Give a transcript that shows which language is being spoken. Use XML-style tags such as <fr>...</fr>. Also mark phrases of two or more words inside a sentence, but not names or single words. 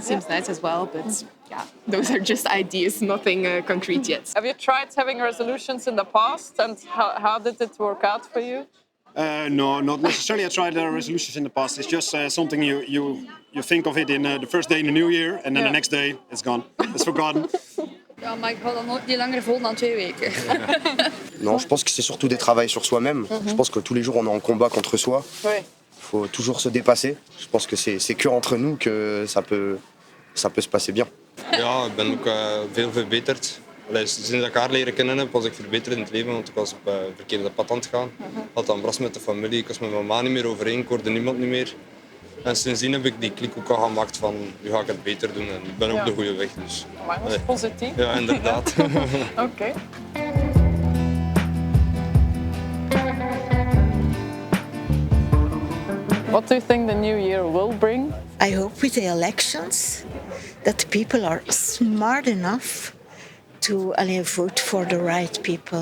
<en>Seems nice as well, but yeah, those are just ideas, nothing concrete yet. Have you tried having resolutions in the past, and how did it work out for you? No, not necessarily. I tried resolutions in the past. It's just something you think of it in the first day in the new year, and then the next day it's gone. It's forgotten.</en> <nl>Ja, maar ik hou dat nooit niet langer vol dan 2 weken.</nl> <fr>Non, je pense que c'est surtout des travails sur soi-même. Je pense que tous les jours on est en combat contre soi. Il faut toujours se dépasser. Je pense que c'est que entre nous que ça peut se passer bien.</fr> <nl>Ja, ik ben ook veel verbeterd. Sinds dat ik haar leren kennen heb, was ik verbeterd in het leven, want ik was op verkeerde pad aan het gaan. Ik had ambras met de familie, ik was met mijn ma niet meer overeen, ik hoorde niemand niet meer. En sindsdien heb ik die klik ook al gemaakt van, nu ga ik het beter doen en ik ben op de goede weg. Dus. Maar dat is positief. Ja, inderdaad. Oké.</nl> <en>What do you think the new year will bring? I hope with the elections that people are smart enough to vote for the right people.</en>